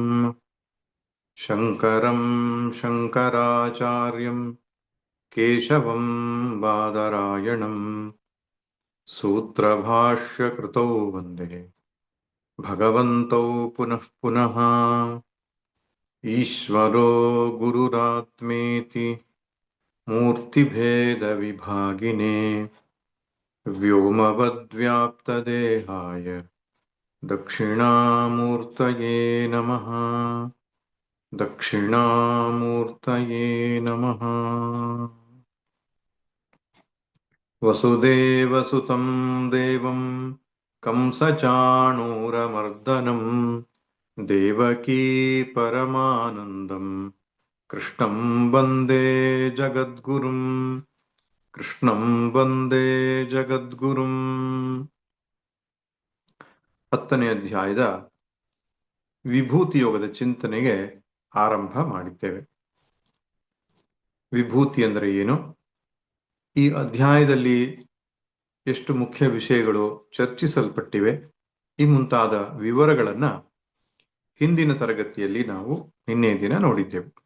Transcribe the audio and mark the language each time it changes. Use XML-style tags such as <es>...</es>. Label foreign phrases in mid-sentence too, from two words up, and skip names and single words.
<sa>ಶಂಕರಂ ಶಂಕರಾಚಾರ್ಯಂ ಕೇಶವಂ ಬಾದರಾಯಣಂ ಸೂತ್ರಭಾಷ್ಯಕೃತೌ ವಂದೇ ಭಗವಂತೌ ಪುನಃ ಪುನಃ. ಈಶ್ವರೋ ಗುರುರಾತ್ಮೇತಿ ಮೂರ್ತಿಭೇದ ವಿಭಾಗಿನೇ ವ್ಯೋಮವದ್ವ್ಯಾಪ್ತದೇಹಾಯ ದಕ್ಷಿಣಾಮೂರ್ತಯೇ ನಮಃ. ದಕ್ಷಿಣಾಮೂರ್ತಯೇ ನಮಃ. ವಸುದೇವಸುತಂ ದೇವಂ ಕಂಸಚಾಣೂರಮರ್ದನಂ ದೇವಕೀ ಪರಮಾನಂದಂ ಕೃಷ್ಣಂ ವಂದೇ ಜಗದ್ಗುರುಂ. ಕೃಷ್ಣಂ ವಂದೇ ಜಗದ್ಗುರುಂ.</sa> <kn>10ನೇ ಅಧ್ಯಾಯದ ವಿಭೂತಿ ಯೋಗದ ಚಿಂತನೆಗೆ ಆರಂಭ ಮಾಡಿದ್ದೇವೆ. ವಿಭೂತಿ ಅಂದರೆ ಏನು, ಈ ಅಧ್ಯಾಯದಲ್ಲಿ ಎಷ್ಟು ಮುಖ್ಯ ವಿಷಯಗಳು ಚರ್ಚಿಸಲ್ಪಟ್ಟಿವೆ, ಈ ಮುಂತಾದ ವಿವರಗಳನ್ನ ಹಿಂದಿನ ತರಗತಿಯಲ್ಲಿ ನಾವು ನಿನ್ನೆ ದಿನ ನೋಡಿದ್ದೆವು.</kn>